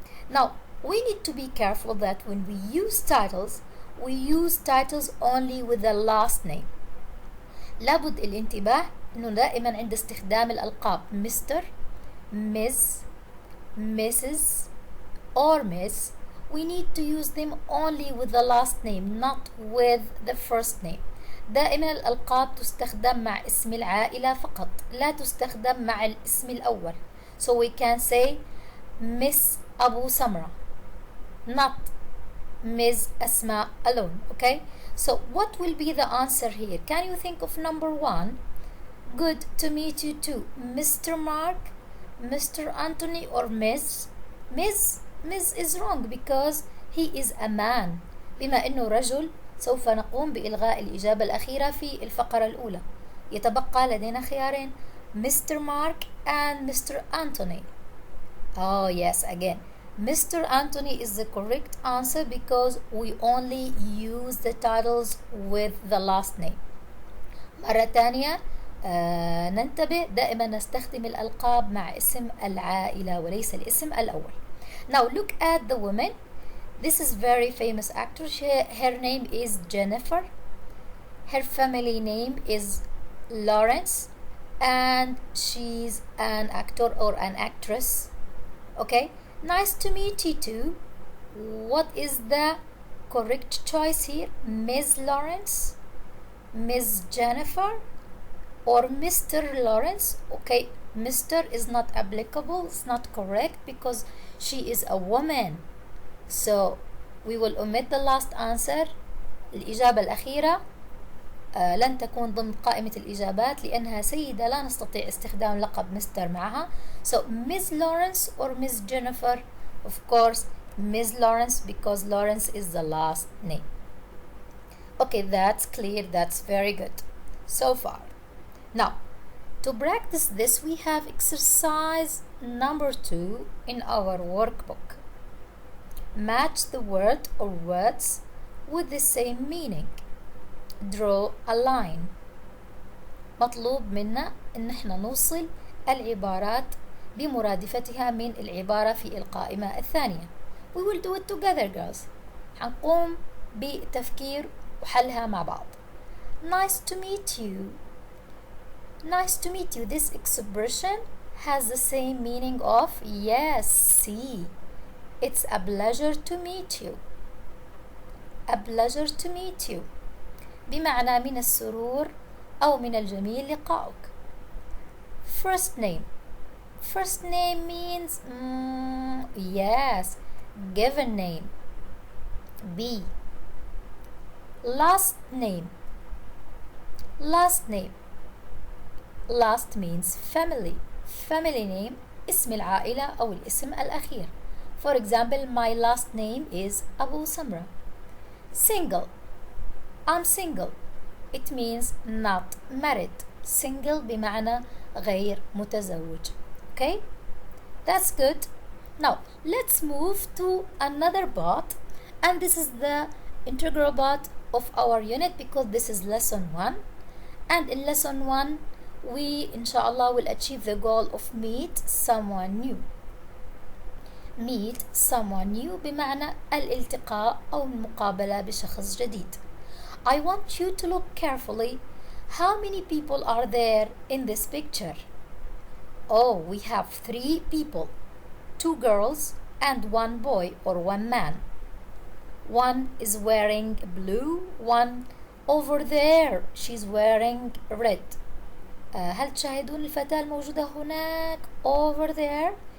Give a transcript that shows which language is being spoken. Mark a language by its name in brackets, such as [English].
[English] Now we need to be careful that when we use titles, we use titles only with the last name. [Arabic] لابد الانتباه انه دائما عند استخدام الألقاب [English] Mr, Ms, Mrs or Miss, we need to use them only with the last name, not with the first name. [Arabic] دائما الألقاب تستخدم مع اسم العائلة فقط، لا تستخدم مع الاسم الأول. [English] So we can say Miss Abu Samra, not Ms. Asma alone. Okay, so what will be the answer here? Can you think of number 1? Good to meet you too, Mr. Mark, Mr. Anthony or Ms. Ms is wrong because he is a man. [Arabic] بما أنه رجل سوف نقوم بإلغاء الإجابة الأخيرة في الفقرة الأولى. يتبقى لدينا خيارين Mr. [English] Mark and Mr. Anthony. Oh yes, again Mr. Anthony is the correct answer because we only use the titles with the last name. [Arabic] مرة تانية ننتبه دائما نستخدم الألقاب مع اسم العائلة وليس الاسم الأول. [English] Now look at the woman. This is very famous actress. Her name is Jennifer. Her family name is Lawrence and she's an actor or an actress. Okay, nice to meet you too. What is the correct choice here? Ms. Lawrence, Ms. Jennifer or Mr. Lawrence? Okay, Mr. is not applicable, it's not correct because she is a woman. So we will omit the last answer. [Arabic] الإجابة الأخيرة لن تكون ضمن قائمة الإجابات لأنها سيدة لا نستطيع استخدام لقب مستر معها. [English] So Ms. Lawrence or Ms. Jennifer, of course Ms. Lawrence because Lawrence is the last name. Okay, that's clear, that's very good so far. Now to practice this we have exercise number 2 in our workbook. Match the word or words with the same meaning. Draw a line. [Arabic] مطلوب منا ان احنا نوصل العبارات بمرادفتها من العبارة في القائمة الثانية. [English] We will do it together girls. [Arabic] حنقوم بتفكير وحلها مع بعض. [English] Nice to meet you. Nice to meet you. This expression has the same meaning of yes, see. It's a pleasure to meet you. a pleasure to meet you [Arabic] بمعنى من السرور أو من الجميل لقاؤك. [English] First name. First name means yes, given name. B. Last name. Last name. Last means family. [Arabic] Family name اسم العائلة أو الاسم الأخير. [English] For example, my last name is Abu Samra. Single. I'm single. It means not married. [Arabic] Single بمعنى غير متزوج. [English] Okay? That's good. Now, let's move to another part. And this is the integral part of our unit because this is lesson 1. And in lesson 1, we inshallah will achieve the goal of meet someone new. Meet someone new [Arabic] بمعنى الالتقاء أو المقابلة بشخص جديد. [English] I want you to look carefully. How many people are there in this picture? Oh, we have 3 people, 2 girls and 1 boy or 1 man. One is wearing blue, one over there she's wearing red. [Arabic] هل تشاهدون الفتاة الموجودة هناك over there?